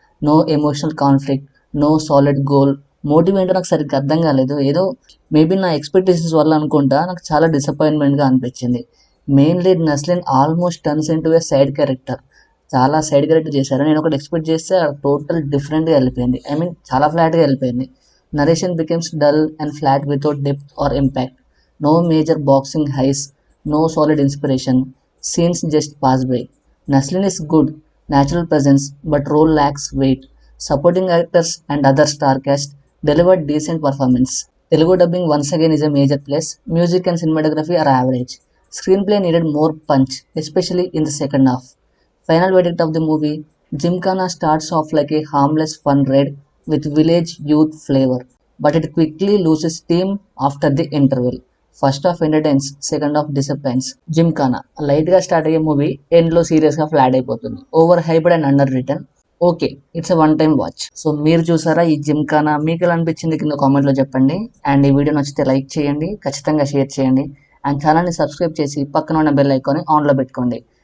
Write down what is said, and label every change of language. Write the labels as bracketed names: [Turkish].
[English] No emotional conflict, no solid goal. [Telugu] Motive ఏంటో నాకు సరిగ్గా అర్థం కాలేదు. ఏదో మేబీ నా ఎక్స్పెక్టేషన్స్ వల్ల అనుకుంటా, నాకు చాలా డిసప్పాయింట్మెంట్గా అనిపించింది. [English] Main lead Naslen almost turns into a side character. [Telugu] చాలా సైడ్ క్యారెక్టర్ చేశారు. నేను ఒకటి ఎక్స్పెక్ట్ చేస్తే టోటల్ డిఫరెంట్గా వెళ్ళిపోయింది. ఐ మీన్ చాలా ఫ్లాట్గా వెళ్ళిపోయింది. [English] Narration becomes dull and flat without depth or impact. No major boxing highs, no solid inspiration. Scenes just pass by. Naslin is good, natural presence, but role lacks weight. Supporting actors and other star cast delivered decent performance. Telugu dubbing once again is a major plus. Music and cinematography are average. Screenplay needed more punch, especially in the second half. Final verdict of the movie: Gymkhana starts off like a harmless fun ride with village youth flavor, but it quickly loses steam after the interval. First half entertains, second half disappoints. [Telugu] Gymkhana లైట్గా start అయ్యే movie ఎండ్లో సీరియస్గా flat అయిపోతుంది. [English] Over hyped and under return. Okay, it's a one time watch. [Telugu] So మీరు చూసారా ఈ జిమ్ఖానా? మీకు ఎలా అనిపించింది కింద కామెంట్లో చెప్పండి. అండ్ ఈ వీడియో నచ్చితే లైక్ చేయండి, ఖచ్చితంగా షేర్ చేయండి. అండ్ ఛానల్ని సబ్స్క్రైబ్ చేసి పక్కన ఉన్న బెల్ ఐకాన్ని ఆన్లో పెట్టుకోండి.